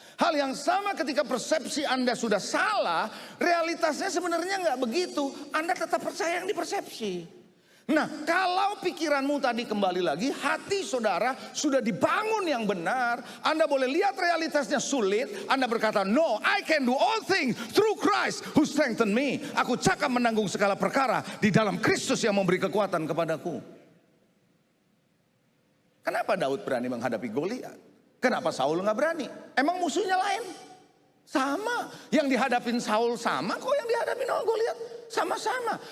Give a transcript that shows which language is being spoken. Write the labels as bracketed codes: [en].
[id] Hal yang sama ketika persepsi Anda sudah salah, realitasnya sebenarnya nggak begitu. Anda tetap percaya yang dipersepsi. Nah, kalau pikiranmu tadi kembali lagi, hati saudara sudah dibangun yang benar. Anda boleh lihat realitasnya sulit. Anda berkata, [en] no, I can do all things through Christ who strengthen me. [id] Aku cakap menanggung segala perkara di dalam Kristus yang memberi kekuatan kepadaku. Kenapa Daud berani menghadapi Goliat? Kenapa Saul nggak berani? Emang musuhnya lain? Sama. Yang dihadapin Saul sama kok yang dihadapin Goliat. Sama-sama.